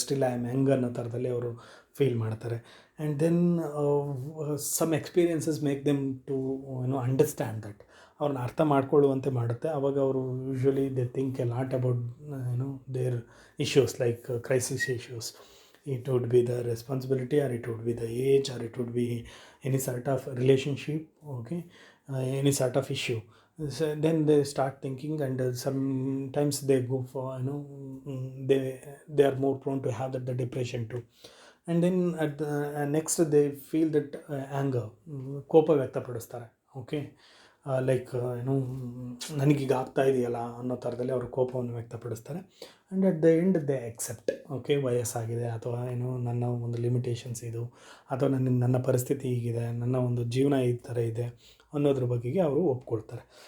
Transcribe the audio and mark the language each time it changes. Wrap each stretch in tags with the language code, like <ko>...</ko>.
<en>still I am young</en> <kn>ಅನ್ನೋ ಥರದಲ್ಲಿ ಅವರು ಫೀಲ್ ಮಾಡ್ತಾರೆ.</kn> <en>And then some experiences make them to understand that.</en> <kn>ಅವ್ರನ್ನ ಅರ್ಥ ಮಾಡ್ಕೊಳ್ಳುವಂತೆ ಮಾಡುತ್ತೆ. ಆವಾಗ ಅವರು</kn> <en>Usually they think a lot about their issues like crisis issues. It would be the responsibility, or it would be the age, or it would be any sort of relationship, okay, any sort of issue. So then they start thinking, and sometimes they go for they are more prone to have the depression too. And then next they feel that anger,</en> <kn>ಕೋಪ ವ್ಯಕ್ತಪಡಿಸ್ತಾರೆ. Okay, like ಏನು ನನಗೀಗ ಆಗ್ತಾ ಇದೆಯಲ್ಲ ಅನ್ನೋ ಥರದಲ್ಲಿ ಅವರು ಕೋಪವನ್ನು ವ್ಯಕ್ತಪಡಿಸ್ತಾರೆ.</kn> <en>And at the end they accept.</en> <kn>Okay, ವಯಸ್ಸಾಗಿದೆ ಅಥವಾ ಏನು ನನ್ನ ಒಂದು ಲಿಮಿಟೇಷನ್ಸ್ ಇದು, ಅಥವಾ ನನ್ನ ಪರಿಸ್ಥಿತಿ ಹೀಗಿದೆ, ನನ್ನ ಒಂದು ಜೀವನ ಈ ಥರ ಇದೆ ಅನ್ನೋದ್ರ ಬಗೆಗೆ ಅವರು ಒಪ್ಕೊಳ್ತಾರೆ.</kn>